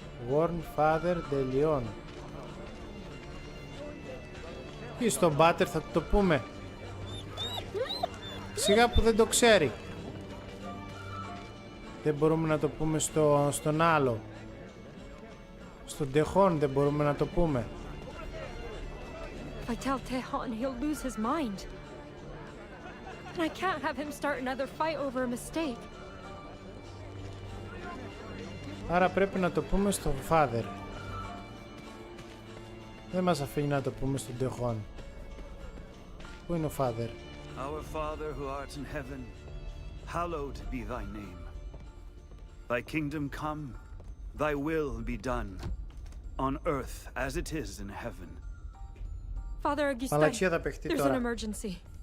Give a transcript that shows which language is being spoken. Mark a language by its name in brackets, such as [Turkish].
[English] Warn Father de Leon. [Greek] Ή στον Πάτερ θα το πούμε. Σιγά που δεν το ξέρει. Δεν μπορούμε να το πούμε στον άλλο. Στον Τεχόν δεν μπορούμε να το πούμε. [English] If I tell Tehon, he'll lose his mind. And I can't have him start another fight over a mistake. [Greek] Άρα πρέπει να το πούμε στον Father. Δεν μας αφήνει να το πούμε στον Τεχόν. Πού είναι ο Father? [English] Our Father who art in heaven, hallowed be thy name. Thy kingdom come, thy will be done, on earth as it is in heaven. Father Augustin, there's an emergency.